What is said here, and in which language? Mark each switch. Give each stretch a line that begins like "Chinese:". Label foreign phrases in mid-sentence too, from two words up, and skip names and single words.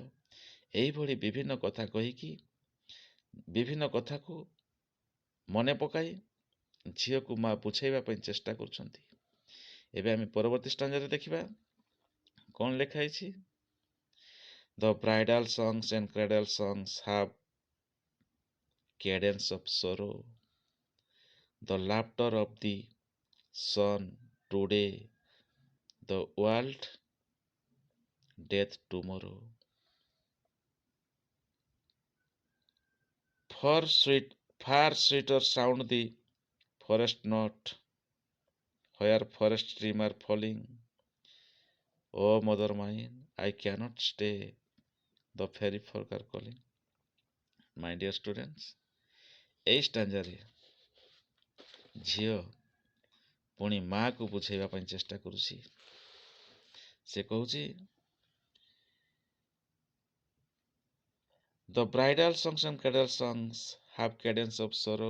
Odia: ଏଇଭଳି ବିଭିନ୍ନ କଥା କହିକି, ବିଭିନ୍ନ କଥାକୁ ମନେ ପକାଇ ଝିଅକୁ ମା ବୁଝାଇବା ପାଇଁ ଚେଷ୍ଟା କରୁଛନ୍ତି। ଏବେ ଆମେ ପରବର୍ତ୍ତୀ ଷ୍ଟାଞ୍ଜାରେ ଦେଖିବା କ'ଣ ଲେଖା ହେଇଛି।
English: the bridal songs and cradle songs have cadence of sorrow, the laughter of the sun today, the world death tomorrow. Far sweeter sound the forest note, where forest stream are falling. Oh mother mine, I cannot stay, the fairy folk are calling. My dear students,
Odia: এই ଷ୍ଟାଞ୍ଜାରେ ଝିଅ ପୁଣି ମାଆକୁ ବୁଝାଇବା ପାଇଁ ଚେଷ୍ଟା କରୁଛି। ସେ କହୁଛି
English: the bridal songs and cradle songs have cadence of sorrow.